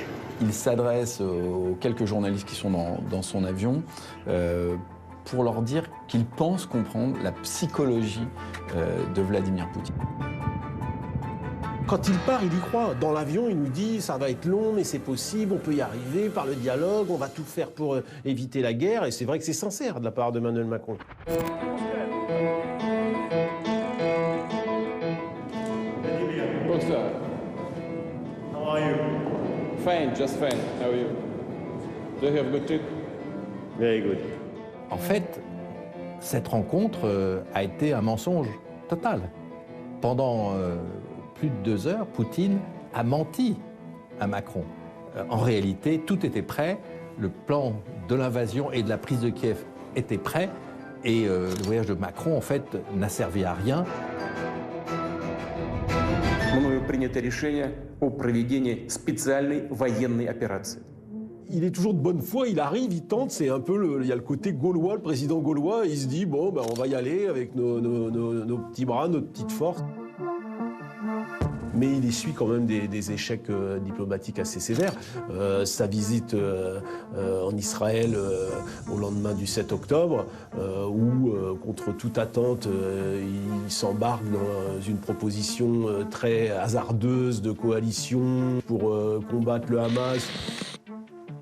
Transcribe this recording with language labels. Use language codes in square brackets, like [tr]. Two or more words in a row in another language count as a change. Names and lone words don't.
[fr] Il s'adresse aux quelques journalistes qui sont dans son avion pour leur dire qu'il pense comprendre la psychologie de Vladimir Poutine. Quand il part, il y croit. Dans l'avion, il nous dit ça va être long, mais c'est possible, on peut y arriver par le dialogue, on va tout faire pour éviter la guerre. Et c'est vrai que c'est sincère de la part d'Emmanuel Macron. [en] Good sir. How are you? Fine, just fine. How are you? Do you have a good trip? Very good. [fr] En fait, cette rencontre a été un mensonge total. Pendant plus de 2 heures, Poutine a menti à Macron. En réalité, tout était prêt. Le plan de l'invasion et de la prise de Kiev était prêt. Et le voyage de Macron, en fait, n'a servi à rien. [ru] Мною принято решение о проведении специальной военной операции. [fr] Il est toujours de bonne foi, il arrive, il tente, c'est un peu, il y a le côté gaulois, le président gaulois, il se dit, bon, ben, on va y aller avec nos petits bras, notre petite force. Mais il essuie quand même des échecs diplomatiques assez sévères. Sa visite en Israël au lendemain du 7 octobre, où, contre toute attente, il s'embarque dans une proposition très hasardeuse de coalition pour combattre le Hamas.